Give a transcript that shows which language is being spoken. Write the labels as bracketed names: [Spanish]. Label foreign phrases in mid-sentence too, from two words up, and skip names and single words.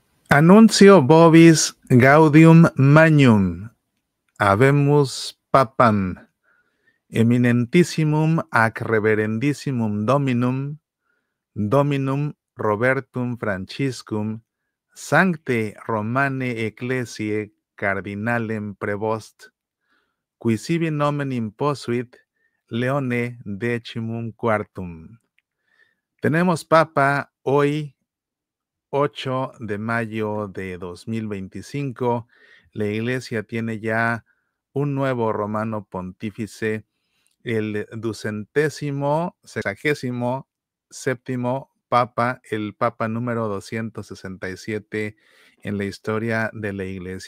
[Latin] Annuncio vobis gaudium magnum, habemus papam, eminentissimum ac reverendissimum Dominum Robertum Franciscum, sancte Romane Ecclesiae cardinalem prevost, qui sibi nomen imposuit Leone XIV. [Spanish] Tenemos papa hoy, 8 de mayo de 2025, la Iglesia tiene ya un nuevo romano pontífice, el 267º Papa, el Papa número 267 en la historia de la Iglesia.